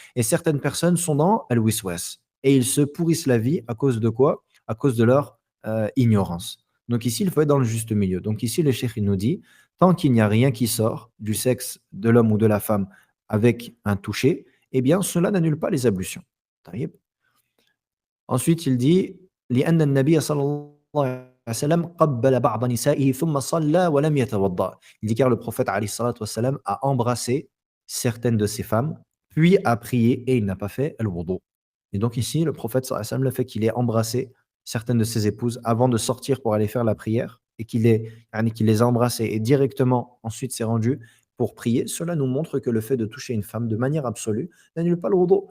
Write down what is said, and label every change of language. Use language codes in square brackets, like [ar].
[fr] Et certaines personnes sont dans al-wiswas. Et ils se pourrissent la vie à cause de quoi? À cause de leur ignorance. Donc ici, il faut être dans le juste milieu. Donc ici, le cheikh il nous dit, tant qu'il n'y a rien qui sort du sexe de l'homme ou de la femme avec un toucher, eh bien, cela n'annule pas les ablutions. [ar] طيب. [fr] Ensuite, il dit [ar] لأن النبي صلى الله عليه وسلم قبل بعض نسائه ثم صلى ولم يتوضأ. [fr] Il dit car le prophète [ar] عليه الصلاة والسلام [fr] a embrassé certaines de ses femmes, puis a prié et il n'a pas fait al-wudu. Et donc ici, le prophète sallallahu alayhi wa sallam, le fait qu'il ait embrassé certaines de ses épouses avant de sortir pour aller faire la prière et qu'il les a embrassées et directement ensuite s'est rendu pour prier, cela nous montre que le fait de toucher une femme de manière absolue n'annule pas le wudu.